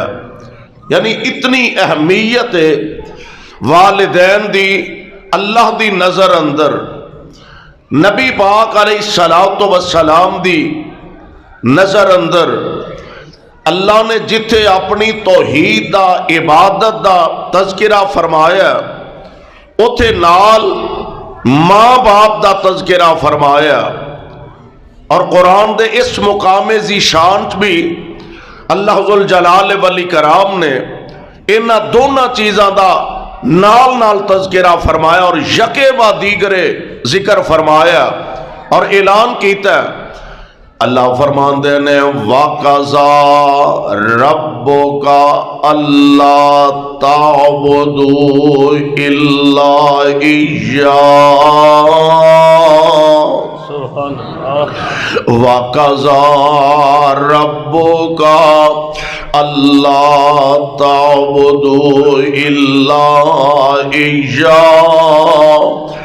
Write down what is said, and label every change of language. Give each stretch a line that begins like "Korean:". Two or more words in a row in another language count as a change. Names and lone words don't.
Punjabi: یعنی اتنی اہمیت ہے والدین دی اللہ دی نظر اندر۔ نبی پاک علیہ السلام دی نظر اندر اللہ نے جتھے اپنی توحید دا، عبادت دا تذکرہ فرمایا، اتھے نال ماں باپ دا تذکرہ فرمایا۔ اور قرآن دے اس مقام ذی شان بھی اللہ ذوالجلال والاکرام نے انہاں دونوں چیزاں دا نال نال تذکرہ فرمایا اور یکے با دیگرے ذکر فرمایا اور اعلان کیتا ہے۔ اللہ فرماندے نے
Arabic: وَقَضَىٰ رَبُّكَ أَلَّا تَعْبُدُوا إِلَّا إِيَّاهُ وَقَضَىٰ رَبُّكَ أَلَّا تَعْبُدُوا إِلَّا إِيَّاهُ